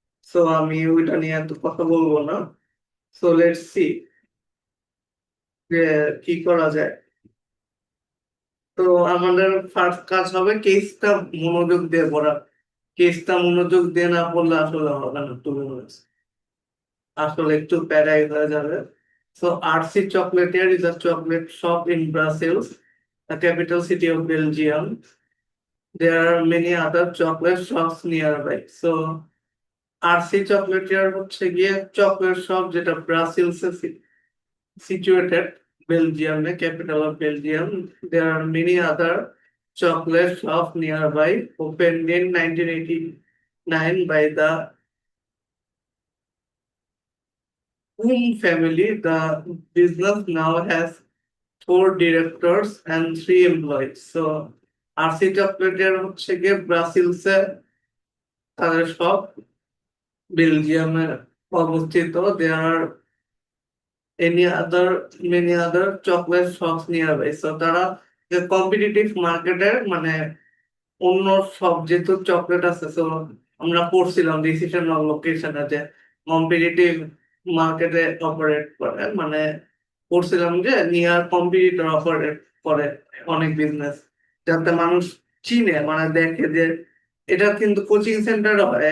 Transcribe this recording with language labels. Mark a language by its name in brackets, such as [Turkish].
[Bangla] So আমি ওইটা নিয়ে এত কথা বলবো না। সো লেটস সি যে কি করা যায়। তো আমাদের ফার্স্ট কাজ হবে কেসটা মনোযোগ দিয়ে পড়া। কেসটা মনোযোগ দিয়ে না পড়লে আসলে হবে না, তুমি আসলে একটু প্যারাই হয়ে যাবে। [English] So RC Chocolatier is a chocolate shop in Brussels, the capital city of Belgium. There are many other chocolate shops nearby. So RC Chocolatier [Bangla] হচ্ছে গিয়ে চকলেট শপ যেটা ব্রাসেলসে [English] situated, Belgium, capital of Belgium. There are many other chocolate shops nearby, opened in 1989 by the Whom family. The business now has 4 directors and 3 employees. [Bangla] So RC চকলেটের হচ্ছে গিয়ে ব্রাসেলসে তাদের সব, বেলজিয়ামে অবস্থিত। [English] There are any other many other chocolate shops nearby. [Bangla] So তারা competitive মার্কেটের, মানে অন্য সব যেহেতু চকলেট আছে, সো আমরা পড়ছিলাম ডিসিশন অফ লোকেশনে যে কম্পিটিটিভ মার্কেটে অপারেট করে, মানে পড়ছিলাম যে নিয়ার কম্পিটিটর অপারেট করে অনেক বিজনেস, যাতে মানুষ চিনে, মানে দেখে যে এটা কিন্তু কোচিং সেন্টার হয়।